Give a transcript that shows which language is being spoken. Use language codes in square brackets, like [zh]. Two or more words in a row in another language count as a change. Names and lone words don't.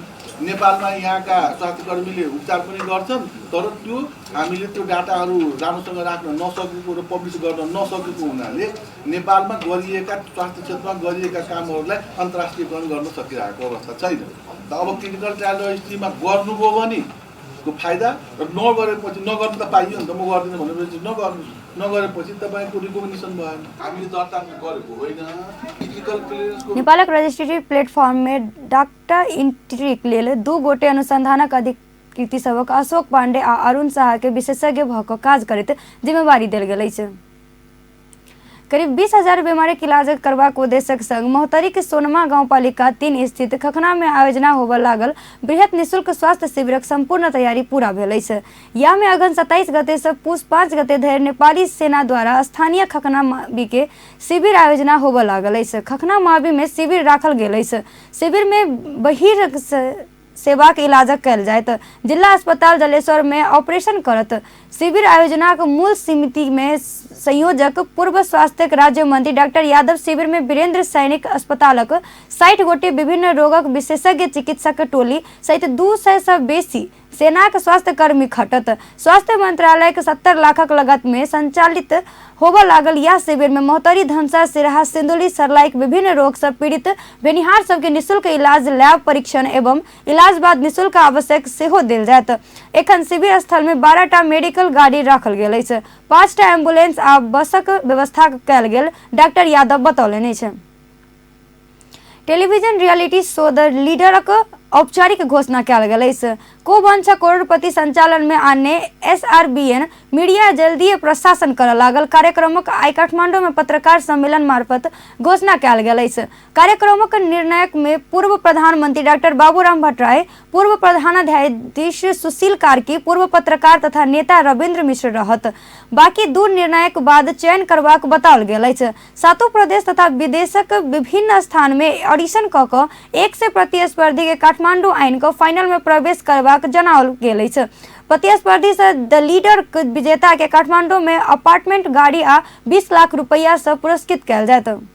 [ne] नेपालमा यहाँका स्वास्थ्यकर्मीले उपचार पनि गर्छन्, तर त्यो हामीले त्यो डाटाहरू राम्रोसँग राख्न नसकेको र पब्लिस गर्न नसकेको हुनाले नेपालमा गरिएका स्वास्थ्य क्षेत्रमा गरिएका कामहरूलाई अन्तर्राष्ट्रियकरण गर्न सकिरहेको अवस्था छैन। अब [en] clinical trial [ne] रजिस्ट्रीमा गर्नुभयो भने को फाइदा र नगरेपछि नगर्नु त पाइयो नि त, म गर्दिनँ भनेपछि नगरेपछि तपाईँको रिकमेन्डेसन भएन, हामीले दर्ता गरेको होइन। [en] clinical clearanceको [mai] नेपालक रजिस्ट्रेटिव प्लेटफर्म में डाक्टर इंट्रिक लेल 2 गोटे अनुसंधानक अधिकृति सबक अशोक पांडे आ अरुण शाह के विशेषज्ञ भक काज करैत जिम्मेवारी देल गेल अछि। करीब 20,000 बीमारी के इलाज करबाक उद्देश्यक संग महोत्तरी के सोनमा गांवपालिका 3 स्थित खखना में आयोजना होबय लागल बृहत निःशुल्क स्वास्थ्य शिविरक संपूर्ण तैयारी पूरा भेल अछि। या में अगन 27 गते से पूस 5 गते धरि नेपाली सेना द्वारा स्थानीय खखना मावि के शिविर आयोजना होबय लागल अछि। खखना मावि में शिविर राखल गेल अछि। शिविर में बहिर सेवा के इलाज कल जायत। जिला अस्पताल जलेश्वर में ऑपरेशन करत शिविर आयोजना के मूल समिति में संयोजक पूर्व स्वास्थ्य राज्य मंत्री डॉक्टर यादव शिविर में वीरेंद्र सैनिक अस्पतालक 60 गोटे विभिन्न रोगक विशेषज्ञ चिकित्सक टोली सहित 200 से बेसी सेना के स्वास्थ्य कर्मी खटत। स्वास्थ्य मंत्रालय के 70 लाखक लागत में संचालित होबय लागल यह शिविर में महोत्तरी, धनसा, सिराहा, सिंदुली, सरलाइक विभिन्न रोग से पीड़ित भेनिहार सबके निःशुल्क इलाज, लैब परीक्षण एवं इलाज बाद निःशुल्क आवश्यक सेहो देल जायत। एखन शिविर स्थल में 12टा मेडिकल गाड़ी राखल गेल अछि। 5टा एम्बुलेंस आ बसक व्यवस्था कयल गेल डॉक्टर यादव बतौलनि अछि। टेलीविजन रियलिटी शो द लीडरक औपचारिक घोषणा कयल गेल अछि। कोबंछ करोड़पति संचालन में आने SRBN मीडिया जल्दीए प्रशासन कर लागल कार्यक्रमक आई काठमांडू में पत्रकार सम्मेलन मार्फत घोषणा कयल गेल अछि। कार्यक्रमक निर्णायक में पूर्व प्रधानमंत्री डॉक्टर बाबूराम भट्टराय, पूर्व प्रधानाध्यापक सुशील कार्की, पूर्व पत्रकार तथा नेता रविंद्र मिश्र रहत। बाकी 2 निर्णायक बाद चयन करबाक बताओल गेल अछि। 7 प्रदेश तथा विदेशक विभिन्न स्थान में ऑडिशन क क 1 से प्रतिस्पर्धी के काठमांडू आइन को फाइनल में प्रवेश करबाक जनाओल गेल अछि। प्रतिस्पर्धी से द लीडर विजेता के काठमांडू में अपार्टमेंट, गाड़ी आ 20 लाख रुपया से पुरस्कृत कयल जायत।